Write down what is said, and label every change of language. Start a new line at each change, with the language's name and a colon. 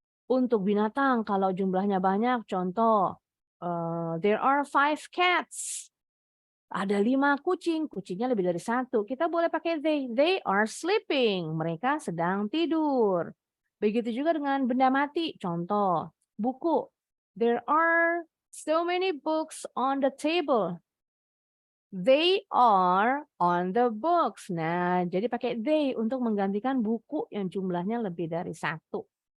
Indonesian: Untuk binatang, kalau jumlahnya banyak, contoh,
English: there are 5 cats.
Indonesian: Ada 5 kucing, kucingnya lebih dari 1. Kita boleh pakai they.
English: They are sleeping.
Indonesian: Mereka sedang tidur. Begitu juga dengan benda mati. Contoh, buku.
English: There are so many books on the table. They are on the books.
Indonesian: Nah, jadi pakai they untuk menggantikan buku yang jumlahnya lebih dari 1.